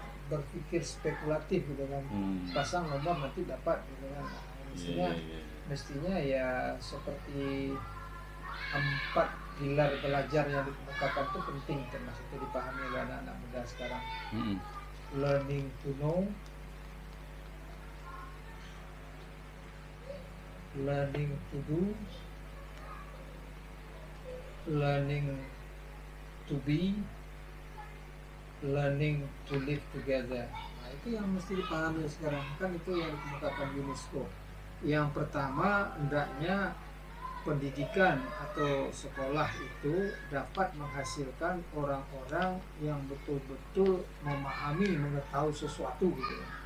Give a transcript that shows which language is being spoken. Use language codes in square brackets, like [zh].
[id] berpikir spekulatif gitu kan. Pasang nomor nanti dapat gitu kan. Nah, mestinya ya seperti 4 pilar belajar yang dikemukakan itu penting, termasuk itu dipahami oleh anak-anak muda sekarang. [en] Learning to know, learning to do, learning to be, learning to live together. [id] Nah, itu yang mesti dipahami sekarang, kan itu yang dikemukakan UNESCO. Yang pertama, hendaknya pendidikan atau sekolah itu dapat menghasilkan orang-orang yang betul-betul mengetahui sesuatu gitu.